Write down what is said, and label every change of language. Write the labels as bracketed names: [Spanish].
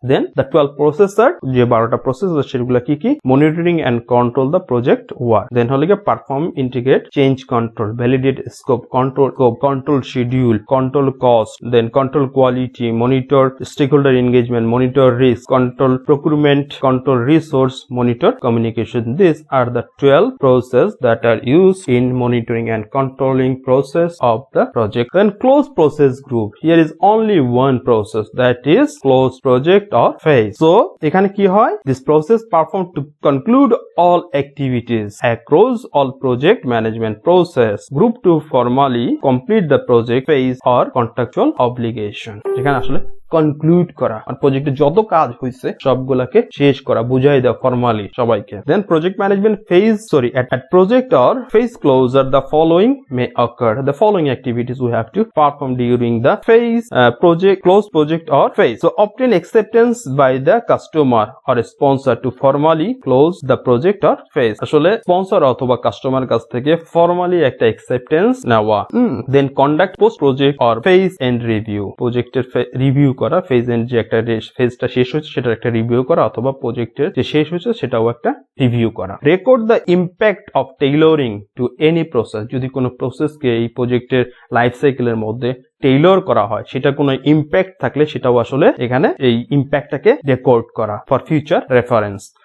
[English] then the 12 processor, [Bangla] যে 12টা process আছে সেগুলো কি কি, [English] Monitoring and control the project work, then হলো গিয়ে perform, integrate, change control, validate scope, control schedule, control cost, then control quality, monitor stakeholder engagement, monitor risk, control procurement, control resource, monitor communication. These are the 12 critical process that are used in monitoring and controlling process of the project. Then closed process group, here is only one process, that is closed project or phase. So [Bangla] এখানে কি হয়, [English] this process performed to conclude all activities across all project management process group to formally complete the project phase or contractual obligation. [Bangla] এখানে আসলে conclude করা আর প্রজেক্টে যত কাজ হয়েছে সবগুলাকে শেষ করা, বুঝাই দেওয়া ফর্মালি সবাইকে। [English] Then project management phase at project or phase closure the following may occur. The following activities we have to perform during the phase close project or phase. So obtain acceptance by the customer or sponsor to formally close the project or phase. [Bangla] আসলে sponsor অথবা customer কাছ থেকে formally একটা acceptance নেওয়া। [English] then conduct post project or phase end review, [Bangla] প্রজেক্টের review করা, phase and যে একটা ফেজটা শেষ হয়েছে সেটার একটা রিভিউ করা, অথবা প্রজেক্টের যে শেষ হয়েছে সেটাও একটা রিভিউ করা। [English] record the impact of tailoring to any process, [Bangla] যদি কোনো প্রসেসকে এই প্রজেক্টের লাইফ সাইকেলের মধ্যে টেইলর করা হয়, সেটা কোনো ইম্প্যাক্ট থাকলে সেটাও আসলে এখানে এই ইম্প্যাক্টটাকে রেকর্ড করা [English] For future reference.